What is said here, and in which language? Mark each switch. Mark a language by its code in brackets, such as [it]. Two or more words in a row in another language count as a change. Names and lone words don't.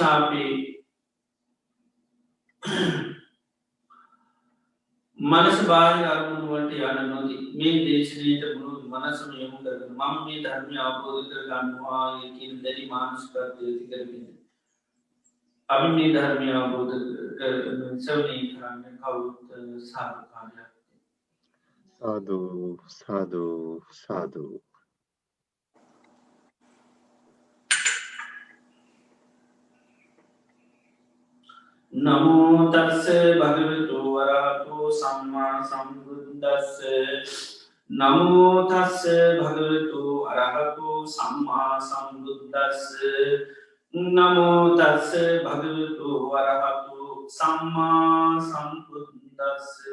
[si] ඒ නිසා අපි मनस बाह्य අරමුණු වලට යන්න නොදී මේ දේශනාවට මුළු මනසම යොමු කරගෙන මම මේ ධර්මය අවබෝධ කර ගන්නවා කියන දැඩි මානසිකත්වය ඇති කරගෙන අපි මේ ධර්මය අවබෝධ කරගෙන ශ්‍රවණය කරන්න කවුරුත් සාධුකාරයක් සාදු සාදු සාදු. [pi] නමෝ තස්ස භගවතු වරහතෝ සම්මා සම්බුද්දස්ස නමෝ තස්ස භගවතු අරහතෝ සම්මා සම්බුද්දස්ස නමෝ තස්ස භගවතු වරහතෝ සම්මා සම්බුද්දස්ස